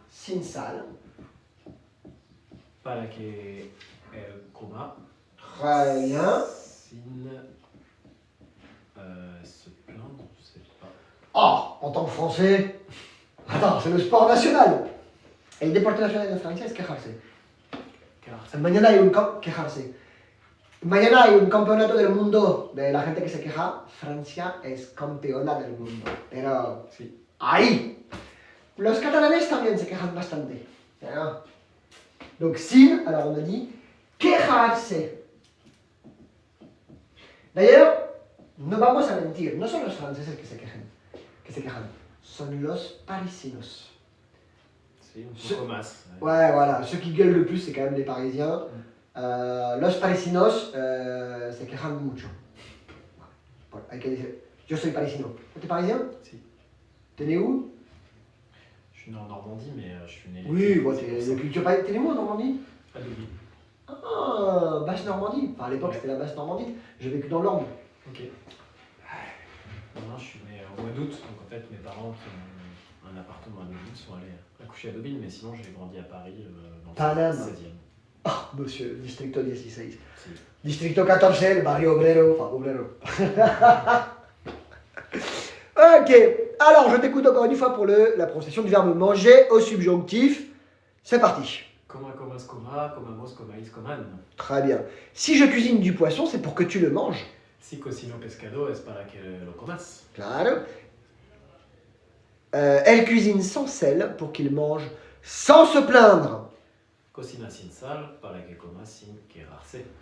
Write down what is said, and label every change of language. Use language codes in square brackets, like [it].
[es] sin sal. Para que el coma. [fr] Très bien. Sin se plaindre, je sais pas. Oh, en tant que Français. Attends, c'est le sport national. [es] El deporte nacional de Francia es quejarse. [fr] Car [es] Mañana hay quejarse. Mañana hay un campeonato del mundo de la gente que se queja. Francia es campeona del mundo. Pero sí. ahí. Los catalanes también se quejan bastante. [fr] Pero, donc sin, alors on a dit quejarse. [es] D'ailleurs, no vamos a mentir, no son los franceses que se quejan, son los parisinos. [fr] C'est un peu más. Ouais, voilà, ceux qui gueulent le plus, c'est quand même les Parisiens. [es] Los parisinos se quejan mucho. Bueno, hay que decir, yo soy parisino. ¿Tú parisien? Si. [fr] T'es né où? Je suis né en Normandie, mais je suis né. Oui, bon, t'es de culture parisienne. T'es né où en Normandie? À Deauville. Ah, basse Normandie. Enfin, à l'époque, c'était la basse Normandie. J'ai vécu dans l'Orne. Ok. Non, je suis né au mois d'août, donc en fait mes parents qui ont un appartement à Deauville sont allés accoucher à Deauville, mais sinon j'ai grandi à Paris dans Paname. le 16e. Ah, monsieur, distrito 16. [es] Si. Distrito 14, el barrio obrero. Enfin, obrero. [fr] Ok, alors je t'écoute encore une fois pour la prononciation du verbe manger au subjonctif. C'est parti. [es] Coma, comas, coma, comamos, comaïs, coman. [fr] Très bien. Si je cuisine du poisson, c'est pour que tu le manges. [es] Si cocino pescado es para que lo comas. Claro. [fr] Elle cuisine sans sel pour qu'il mange sans se plaindre. [es] Cocina sin sal para que comas sin quejarse.